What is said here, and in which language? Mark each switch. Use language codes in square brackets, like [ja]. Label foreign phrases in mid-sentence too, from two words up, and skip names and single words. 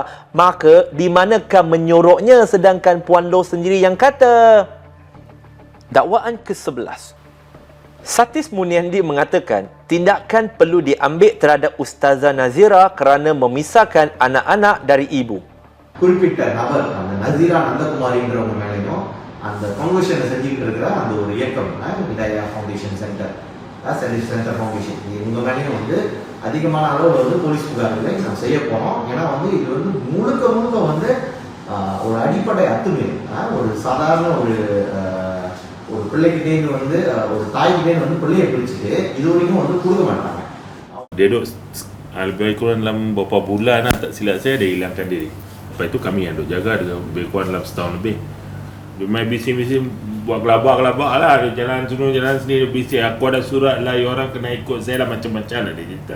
[ms] Maka di manakah menyoroknya sedangkan Puan Loh sendiri yang kata? Dakwaan ke-11. Satis Muniandi mengatakan tindakan perlu diambil terhadap Ustazah Nazira kerana memisahkan anak-anak dari ibu. [ta] குறிப்பிட்ட நபர் அந்த நசீரா நந்தகுமாரின்றவங்க மேலேயும் அந்த ஃபவுண்டேஷனை செஞ்சுக்கிட்டு இருக்கிற அந்த ஒரு இயக்கம் விதாயா ஃபவுண்டேஷன் சென்டர் சென்டர் ஃபவுண்டேஷன் இவங்க மேலேயும் வந்து அதிகமான அளவில் வந்து போலீஸ் புகார்களை நாம் செய்ய போகிறோம். ஏன்னா வந்து இது வந்து முழுக்க முழுக்க வந்து ஒரு அடிப்படை அத்துமீறல். ஒரு சாதாரண ஒரு பிள்ளைகிட்டேருந்து வந்து ஒரு தாய்கிட்டேருந்து வந்து பிள்ளையை பிரிச்சுட்டு இது வரைக்கும் வந்து கொடுக்க மாட்டாங்க. [ms] Dia duduk lebih kurang dalam beberapa bulan lah, tak silap saya dia hilangkan diri. Lepas itu kami yang duduk jaga dengan lebih kurang dalam setahun lebih. Dia main bising-bising buat gelabak-gelabak lah. Dia jalan sini dia bising. Aku ada surat lah, orang kena ikut saya lah, macam-macam lah dia cerita.